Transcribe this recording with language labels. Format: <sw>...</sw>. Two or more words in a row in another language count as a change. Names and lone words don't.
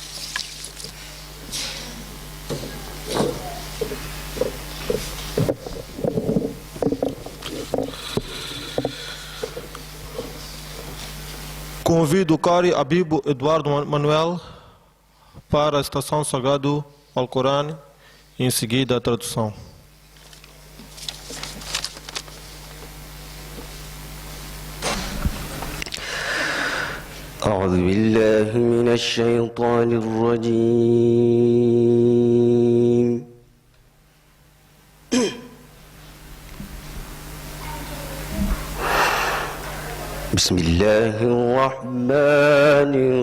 <pt>Convido o Qari Habib Eduardo Manuel para a citação sagrado ao Corão e em seguida a tradução.</pt> <ar>أعوذ بالله من الشيطان الرجيم بسم الله الرحمن</ar>